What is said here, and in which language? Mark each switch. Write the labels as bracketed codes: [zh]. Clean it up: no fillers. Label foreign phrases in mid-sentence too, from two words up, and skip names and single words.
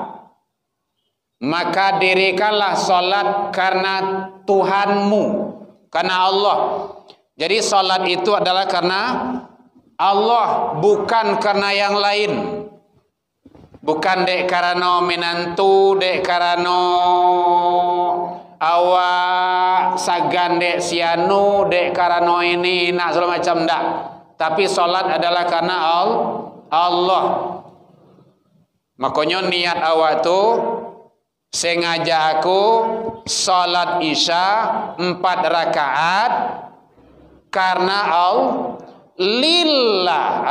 [id] Maka dirikanlah salat karena Tuhanmu, karena Allah. Jadi salat itu adalah karena Allah, bukan karena yang lain. [min] Bukan dek karena menantu, dek karena awak sagan dek sianu, dek karena ini nak segala macam, ndak. [id] tapi salat adalah karena Allah. Makanya niat awak tu sengaja aku salat Isya 4 rakaat karena lillah.